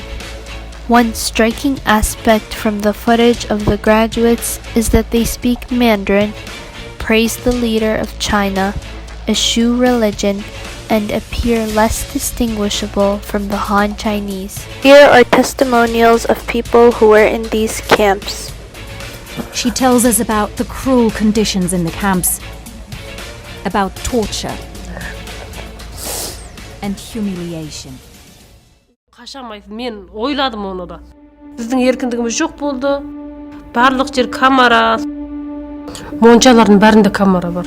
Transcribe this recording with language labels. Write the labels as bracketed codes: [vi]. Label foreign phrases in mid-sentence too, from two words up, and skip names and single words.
[en] One striking aspect from the footage of the graduates is that they speak Mandarin, praise the leader of China, eschew religion, and appear less distinguishable from the Han Chinese. Here are testimonials of people who were in these camps. She tells us about the cruel conditions in the camps, about torture and humiliation. [kk] Қашамайды, мен ойладым оны да. Біздің еркіндігіміз жоқ болды. Барлық жер камера. Моншалардың бәрінде камера бар.